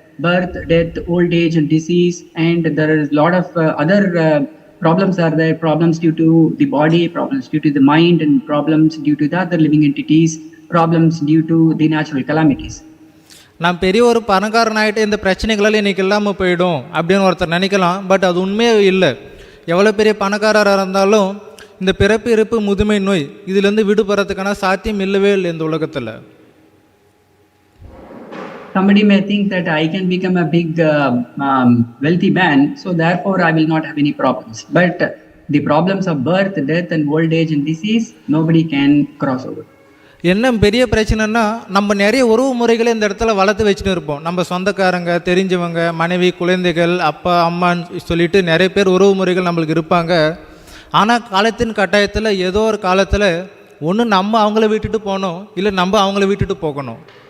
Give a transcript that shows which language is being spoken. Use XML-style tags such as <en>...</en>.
<en>Birth, death, old age and disease, and there is a lot of other problems are there. Problems due to the body, problems due to the mind, and problems due to the other living entities, problems due to the natural calamities.</en> <ta>நான் பெரிய ஒரு பணக்காரன் ஆகிட்டு இந்த பிரச்சனைகளால் இன்றைக்கி இல்லாமல் போயிடும் அப்படின்னு ஒருத்தர் நினைக்கலாம். பட் அது உண்மையே இல்லை. எவ்வளோ பெரிய பணக்காரராக இருந்தாலும் இந்த பிறப்பு, இறப்பு, முதுமை, நோய் இதிலேருந்து விடுபடுறதுக்கான சாத்தியம் இல்லவே இல்லை இந்த உலகத்தில்.</ta> <en>Somebody may think that I can become a big wealthy man, so therefore I will not have any problems. But the problems of birth, death and old age and disease, nobody can cross over.</en> <ta>என்ன பெரிய பிரச்சனைனா நம்ம நிறைய உறவு முறைகளை இந்த இடத்துல வளர்த்து வச்சுட்டு இருப்போம். நம்ம சொந்தக்காரங்க, தெரிஞ்சவங்க, மனைவி, குழந்தைகள், அப்பா, அம்மான்னு சொல்லிட்டு நிறைய பேர் உறவு முறைகள் நம்மளுக்கு இருப்பாங்க. ஆனால் காலத்தின் கட்டாயத்தில் ஏதோ ஒரு காலத்தில் ஒன்று நம்ம அவங்கள விட்டுட்டு போகணும், இல்லை நம்ம அவங்கள விட்டுட்டு போகணும்.</ta>